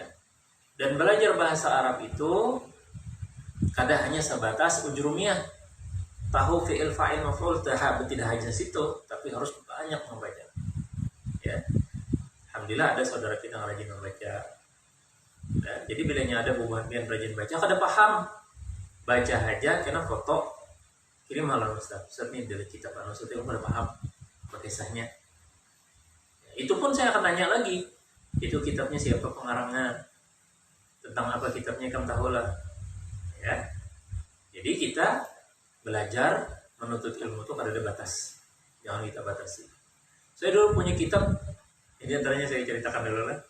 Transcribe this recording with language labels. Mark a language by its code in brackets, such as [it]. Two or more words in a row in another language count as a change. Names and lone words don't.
[id] Dan belajar bahasa Arab itu kadang hanya sebatas ujrumiyah. Tahu [ar] fi'il fa'il maf'ul, [id] tidak hanya situ, tapi harus banyak membaca. Ya. Alhamdulillah ada saudara kita yang rajin membaca. Ya. [bjn] Jadi bilanya ada bubuhan yang rajin baca, kada paham baca aja kena foto kirim halan Ustaz ini dari kitab maksudnya kada paham pakai kisahnya. [id] Ya. Itu pun saya akan tanya lagi, itu kitabnya siapa pengarangnya, tentang apa kitabnya, kamu tahu lah. Ya. Jadi kita belajar menuntut ilmu itu kada ada batas, jangan kita batasi. Saya dulu punya kitab, ini antaranya saya ceritakan dulu lah.